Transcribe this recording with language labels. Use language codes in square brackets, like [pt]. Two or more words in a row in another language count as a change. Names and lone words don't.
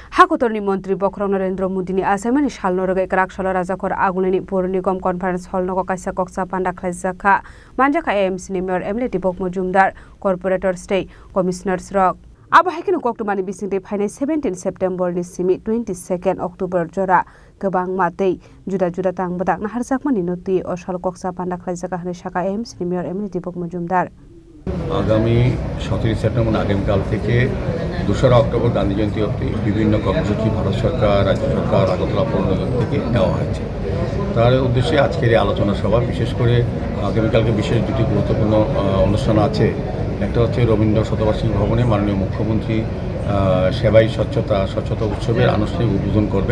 [trp] हाकुतरनि मन्त्री बखरं नरेन्द्र मोदीनि आसामनि सालनरगे क्राकसल राजाखर आगुलनि पौर निगम [en] conference hall-ngo [trp] काइसा कक्सा पान्डा खालायजाखा मानजाखा एएमसीनि मेयर एमएलए दीपक मजुमदार कर्पोरेटर [en] state commissioners [trp] रक आबहायखिनो कक्टुमानि बिसिंदे फाइनाय 17 सेप्टेम्बरनि सिमि 22 अक्टोबर जरा गोबां मातै जुदा जुदा तांबदा नाहारजाकमानि नति असल कक्सा पान्डा खालायजाखा हने शाखा एएमसीनि मेयर एमएलए दीपक मजुमदार [bn] আগামী 17 সেপ্টেম্বর আগামীকাল থেকে 2রা অক্টোবর গান্ধী জয়ন্তী অবধি বিভিন্ন কর্মসূচি ভারত সরকার রাজ্য সরকার আগরতলা পৌর নিগম থেকে নেওয়া হয়েছে। তার উদ্দেশ্যে আজকের এই আলোচনা সভা বিশেষ করে আগামীকালকে বিশেষ দুটি গুরুত্বপূর্ণ অনুষ্ঠান আছে। একটা হচ্ছে রবীন্দ্র শতবার্ষিকী ভবনে মাননীয় মুখ্যমন্ত্রী সেবাই স্বচ্ছতা উৎসবের আনুষ্ঠানিক উদ্বোধন করবেন।